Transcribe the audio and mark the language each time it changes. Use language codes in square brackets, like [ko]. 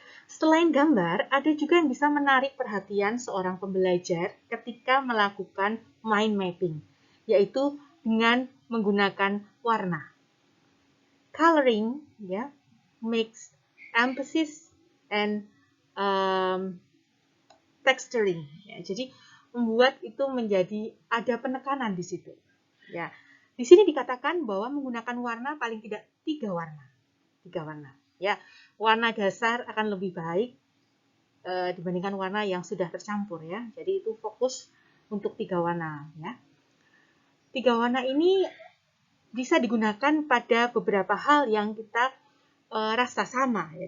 [id] Selain gambar, ada juga yang bisa menarik perhatian seorang pembelajar ketika melakukan mind mapping, yaitu dengan menggunakan warna. [en] Coloring, ya, makes emphasis and texturing, ya. [id] Jadi membuat itu menjadi ada penekanan di situ, ya. Di sini dikatakan bahwa menggunakan warna paling tidak 3 warna, ya. Warna dasar akan lebih baik dibandingkan warna yang sudah tercampur, ya. Jadi itu fokus untuk 3 warna, ya. 3 warna ini bisa digunakan pada beberapa hal yang kita rasa sama, ya.